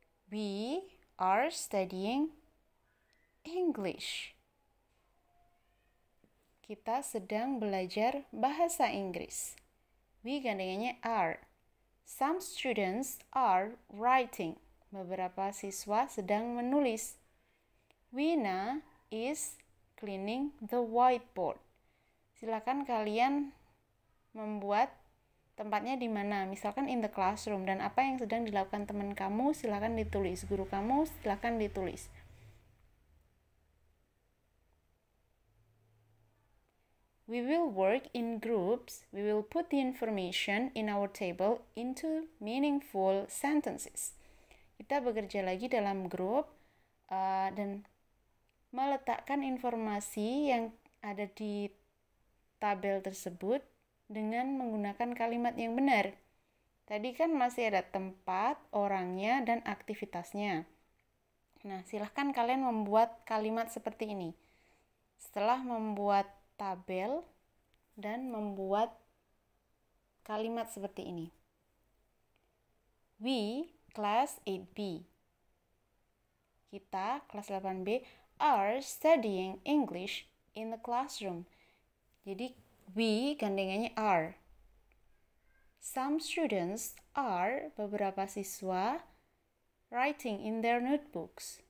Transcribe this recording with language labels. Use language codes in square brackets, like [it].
[en] We are studying English. [id] Kita sedang belajar bahasa Inggris. [en] We [id] gandengannya [en] are. Some students are writing. [id] Beberapa siswa sedang menulis. [en] Wina is cleaning the whiteboard. [id] Silakan kalian membuat tempatnya di mana. Misalkan [en] in the classroom, [id] dan apa yang sedang dilakukan teman kamu silakan ditulis. Guru kamu silakan ditulis. [en] We will work in groups. We will put the information in our table into meaningful sentences. [id] Kita bekerja lagi dalam grup dan meletakkan informasi yang ada di tabel tersebut dengan menggunakan kalimat yang benar. Tadi kan masih ada tempat, orangnya, dan aktivitasnya. Nah, silahkan kalian membuat kalimat seperti ini. Setelah membuat tabel dan membuat kalimat seperti ini. [en] We, class 8B. [id] Kita, kelas 8B, [en] are studying English in the classroom. [id] Jadi, [en] we [id] gandengannya [en] are. Some students are, [id] beberapa siswa, [en] writing in their notebooks.